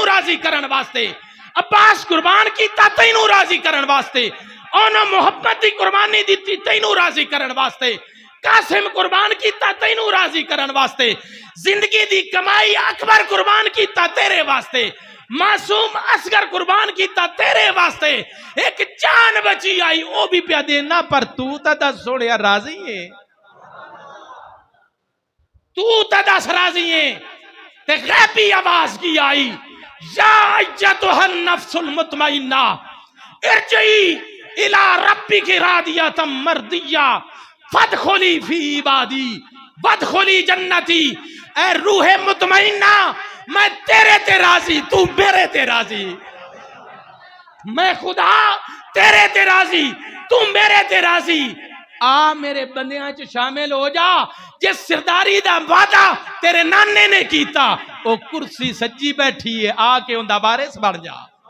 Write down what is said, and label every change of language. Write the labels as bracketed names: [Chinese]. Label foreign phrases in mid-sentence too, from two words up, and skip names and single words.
[Punjabi] راضی کرن واسطے، عباس قربان کیتا تینوں راضی کرن واسطے، اوہناں محبت دی قربانی دتی تینوں راضی کرن واسطے، قاسم قربان کیتا تینوں راضی کرن واسطے، زندگی دی کمائی اکبر قربان کیتا تیرے واسطے، معصوم اصغر قربان کیتا تیرے واسطے، اک جان بچی آئی وہ بھی پیا دینا، پر توں تو دس سوہنیا راضی ہے، توں تو دس راضی ہے. تے غیبی آواز کی آئی [Arabic] يا أيتها النفس المطمئنة ارجعي إلى ربك راضية مرضية فادخلي في عبادي وادخلي جنتي. [Punjabi] اے روحِ مطمئنہ، میں تیرے تے راضی، توں میرے تے راضی. میں خدا تیرے تے راضی، توں میرے تے راضی. آ میرے بندیاں چ شامل ہو جا۔ جس سرداری دا وعدہ تیرے نانے نے کیتا، او کرسی سجی بیٹھی ہے، آ کے اوندا وارث بن جا.